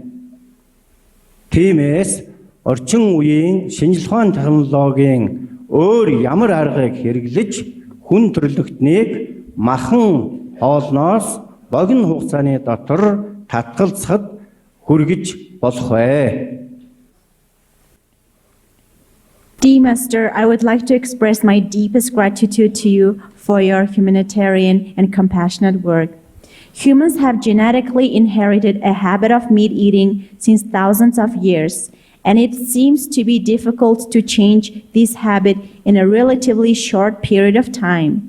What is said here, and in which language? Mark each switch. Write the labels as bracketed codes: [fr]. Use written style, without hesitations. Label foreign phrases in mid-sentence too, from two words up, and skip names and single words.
[mn] Тиймээс орчин үеийн шинжлэх ухааны технологийн өөр ямар аргыг хэрэглэж хүн төрөлхтнийг махан хоолноос богино хугацааны дотор татгалзахад хүргэж болох вэ? [en] Dear Master, I would like to express my deepest gratitude to you for your humanitarian and compassionate work. Humans have genetically inherited a habit of meat eating since thousands of years, and it seems to be difficult to change this habit in a relatively short period of time.